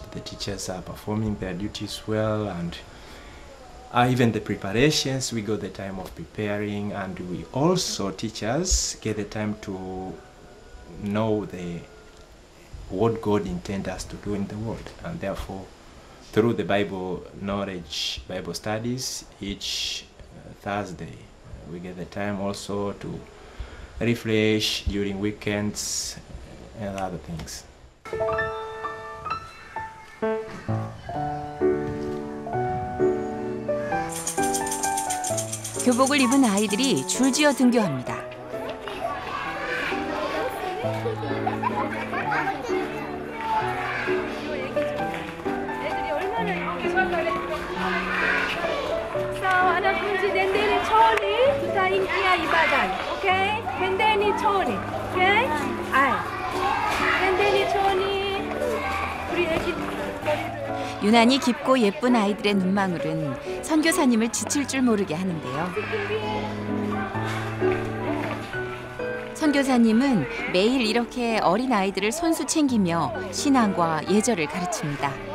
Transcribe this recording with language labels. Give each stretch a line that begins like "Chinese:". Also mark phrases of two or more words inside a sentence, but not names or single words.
English: The teachers are performing their duties well and even the preparations, we got the time of preparing, and we also, teachers, get the time to know what God intends us to do in the world, and therefore, through the Bible knowledge, Bible studies, each Thursday, we get the time also to refresh during weekends and other things.
Korean: 교복을 입은 아이들이 줄지어 등교합니다. 애들이 얼마나 이렇게 설날에
Swahili: wanafunzi nendeni chooni, tutaingia ibadani. Okay? Nendeni chooni. Okay? aya. nendeni chooni.
Korean: 우리 애기 유난히 깊고 예쁜 아이들의 눈망울은 선교사님을 지칠 줄 모르게 하는데요. 선교사님은 매일 이렇게 어린 아이들을 손수 챙기며 신앙과 예절을 가르칩니다.